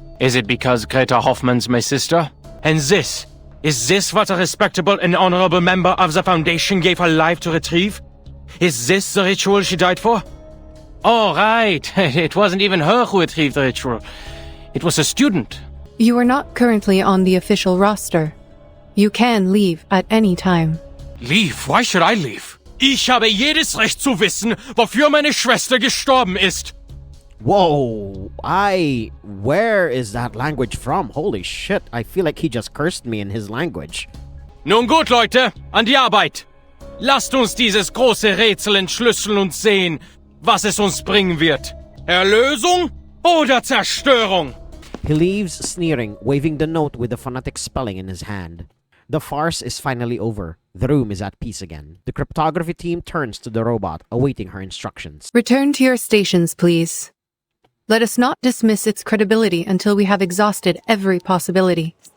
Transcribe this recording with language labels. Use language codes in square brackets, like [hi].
[en] Is it because Greta Hoffman's my sister? And is this what a respectable and honorable member of the Foundation gave her life to retrieve? Is this the ritual she died for? Oh, right. It wasn't even her who retrieved the ritual. It was a student. You are not currently on the official roster. You can leave at any time. Leave? Why should I leave? [de] Ich habe jedes Recht zu wissen, wofür meine Schwester gestorben ist. [en] Whoa, where is that language from? Holy shit, I feel like he just cursed me in his language. [de] Nun gut, Leute, an die Arbeit. Lasst uns dieses große Rätsel entschlüsseln und sehen, was es uns bringen wird. Erlösung oder Zerstörung? [en] He leaves sneering, waving the note with the phonetic spelling in his hand. The farce is finally over. The room is at peace again. The cryptography team turns to the robot, awaiting her instructions. Return to your stations, please. Let us not dismiss its credibility until we have exhausted every possibility.